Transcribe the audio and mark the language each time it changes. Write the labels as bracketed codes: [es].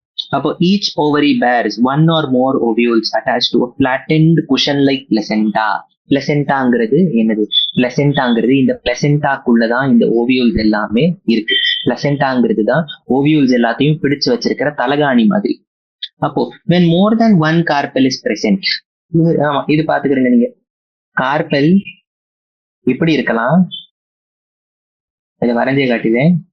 [en] அப்போ each ovary bears one or more ovules attached to a flattened cushion like placenta. [ta] பிளசென்டாங்கிறது என்னது? பிளசென்டாங்கிறது இந்த பிளசென்டாக்குள்ளதான் இந்த ovules எல்லாமே இருக்கு. பிளசென்டாங்கிறது தான் ஓவியூல்ஸ் எல்லாத்தையும் பிடிச்சு வச்சிருக்கிற தலகாணி மாதிரி. [en] அப்போ when more than one carpel is present, [ta] ஆமா இது பாத்துக்கிறீங்க நீங்க. கார்பெல் இப்படி இருக்கலாம், இதை வரைஞ்சே காட்டுவேன்.